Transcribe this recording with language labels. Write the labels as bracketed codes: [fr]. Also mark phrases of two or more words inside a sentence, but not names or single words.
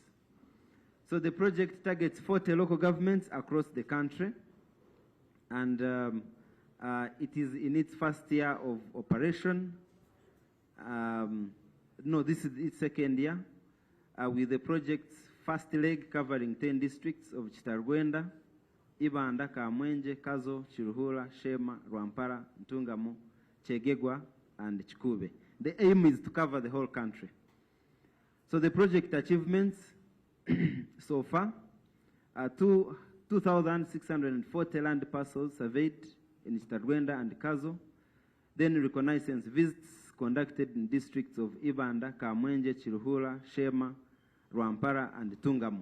[en] So the project targets 40 local governments across the country, and it is in its first year of operation. No, this is its second year, with the project's first leg covering 10 districts of Chitargwenda, Ibanda, Kamwenje, Kazo, Chiruhura, Shema, Rwampara, Ntungamo, Chegegwa, and Chikube. The aim is to cover the whole country. So the project achievements so far are 2,640 land parcels surveyed in Chitargwenda and Kazo, then reconnaissance visits conducted in districts of Ibanda, Kamwenje, Chiruhura, Shema, Rwampara, and Tungamo.